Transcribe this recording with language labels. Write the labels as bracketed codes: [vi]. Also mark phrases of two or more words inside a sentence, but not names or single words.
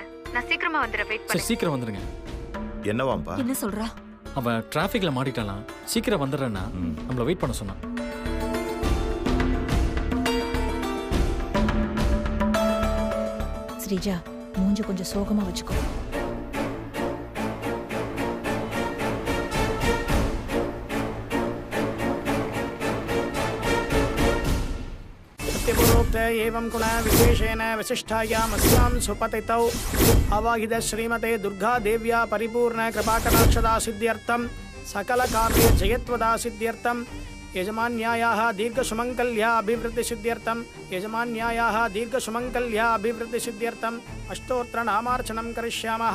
[ta] நான் சீக்கிரமா வந்துடுறேன், வெயிட் சரி பண்ணு. சீக்கிரம் வந்துருங்க. என்னவாம்பா? என்ன சொல்றா? அவன் டிராஃபிக்ல மாட்டிட்டாலாம், சீக்கிரம் வந்துடுறேன்னா நம்மள வெயிட் பண்ண சொன்னான். ஸ்ரீஜா, மூஞ்ச கொஞ்சம் சோகமா வச்சுக்கோ. [sa] सत्यपूर्वोक्त एवं गुण विशेषेण विशिष्टायामस्यां सुपतितौ अवाहित श्रीमते दुर्गा देव्या परिपूर्ण कृपाकटाक्षदा सिद्ध्यर्थं सकल कार्य जयत्वदा सिद्ध्यर्थं यजमान्यायाः दीर्घसुमङ्गल्या अभिवृद्धि सिद्ध्यर्थं यजमान्यायाः दीर्घसुमङ्गल्या अभिवृद्धि सिद्ध्यर्थं अष्टोत्तर नामार्चनं करिष्यामः।